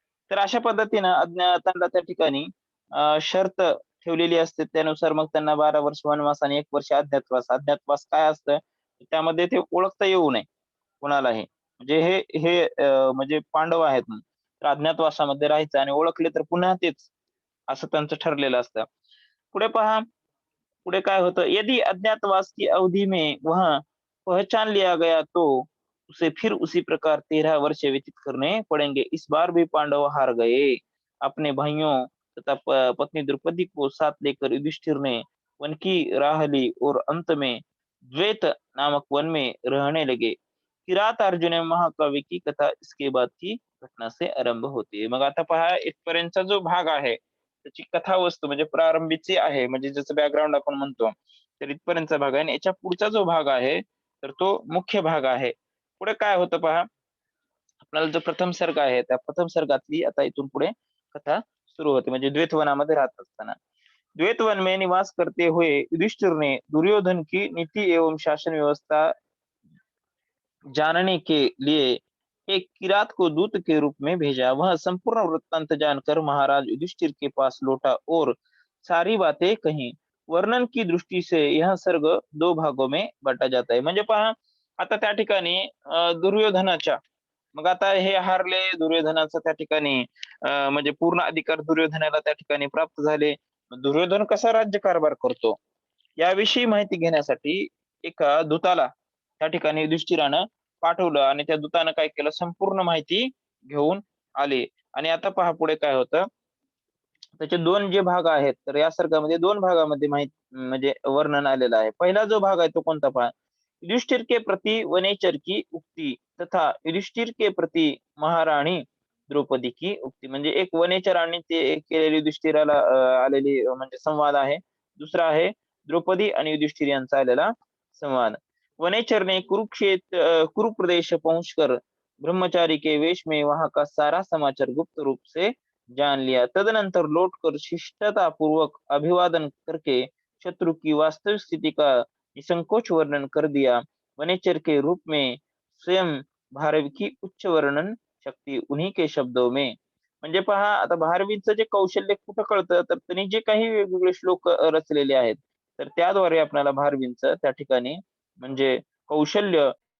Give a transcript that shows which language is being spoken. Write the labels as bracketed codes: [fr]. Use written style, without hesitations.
[mr] तर अशा पद्धतीनं अज्ञातांना त्या ठिकाणी शर्त ठेवलेली असते. त्यानुसार मग त्यांना 12 वर्ष वनवास आणि 1 वर्ष अज्ञातवास. अज्ञातवास काय असतं? त्यामध्ये ते ओळखता येऊ नये कुणालाही. म्हणजे हे हे म्हणजे पांडव आहेत ना, तर अज्ञातवासामध्ये राहायचं आणि ओळखले तर पुन्हा तेच, असं त्यांचं ठरलेलं असतं. पुढे पहा, पुढे काय होतं, [hi] यदि अज्ञातवास की अवधि में वह पहचान लिया गया तो उसे फिर उसी प्रकार 13 वर्ष व्यतीत करने पड़ेंगे. इस बार भी पांडव हार गए. अपने भाइयों तथा पत्नी द्रौपदी को साथ लेकर युधिष्ठिर ने वन की राह ली और अंत में द्वैत नामक वन में रहने लगे. किरात अर्जुन महाकाव्य की कथा इसके बाद की घटना से आरंभ होती है. [mr] मग आता पहा, इथपर्यंतचा जो भाग आहे त्याची कथावस्तू म्हणजे प्रारंभीची आहे, म्हणजे ज्याचं बॅकग्राऊंड आपण म्हणतो, तर इथपर्यंतचा भाग आहे. आणि याच्या पुढचा जो भाग आहे तर तो मुख्य भाग आहे. पुढे काय होतं पहा, आपल्याला जो प्रथम सर्ग आहे त्या प्रथम सर्गातली आता इथून पुढे कथा सुरू होते, म्हणजे द्वैतवनामध्ये राहत असताना. [hi] द्वैतवन में निवास करते हुए युधिष्ठिर ने दुर्योधन की नीति एवं शासन व्यवस्था जानने के लिए एक किरात को दूत के रूप में भेजा. वह संपूर्ण वृत्तांत जानकर महाराज युधिष्ठिर के पास लौटा और सारी बातें कही. वर्णन की दृष्टि से यह सर्ग 2 भागों में बांटा जाता है. [mr] म्हणजे पहा, आता त्या ठिकाणी दुर्योधनाच्या, मग आता हे हारले, दुर्योधनाचा त्या ठिकाणी म्हणजे पूर्ण अधिकार दुर्योधनाला त्या ठिकाणी प्राप्त झाले. दुर्योधन कसा राज्यकारभार करतो याविषयी माहिती घेण्यासाठी एका दूताला त्या ठिकाणी युधिष्ठिरानं पाठवलं आणि त्या दूतानं काय केलं, संपूर्ण माहिती घेऊन आले. आणि आता पहा पुढे काय होतं, त्याचे 2 जे भाग आहेत, तर या सर्गामध्ये 2 भागामध्ये म्हणजे वर्णन आलेलं आहे. पहिला जो भाग आहे तो कोणता पहा, [hi] युधिष्ठिर के प्रति वनेचर की उक्ती तथा युधिष्ठिर के प्रति महाराणी द्रौपदी की उक्ती. [mr] म्हणजे एक वनेचर आणि ते केलेली युधिष्ठिराला आलेली म्हणजे संवाद आहे. दुसरा आहे द्रौपदी आणि युधिष्ठिर यांचा आलेला संवाद. [hi] वनेचर ने कुरु प्रदेश पहुंचकर ब्रह्मचारी के वेश में वहां का सारा समाचार गुप्त रूप से जान लिया. तदनंतर लौटकर शिष्टता पूर्वक अभिवादन करके शत्रु की वास्तविक स्थिति का निसंकोच वर्णन कर दिया. वनेचर के रूप में स्वयं भारवी की उच्च वर्णन शक्ती उन्हीं के शब्दों में. [mr] म्हणजे पहा, आता भारवीचं जे कौशल्य कुठं कळतं, तर त्यांनी जे काही वेगवेगळे श्लोक रचलेले आहेत, तर त्याद्वारे आपल्याला भारवींचं त्या ठिकाणी म्हणजे कौशल्य.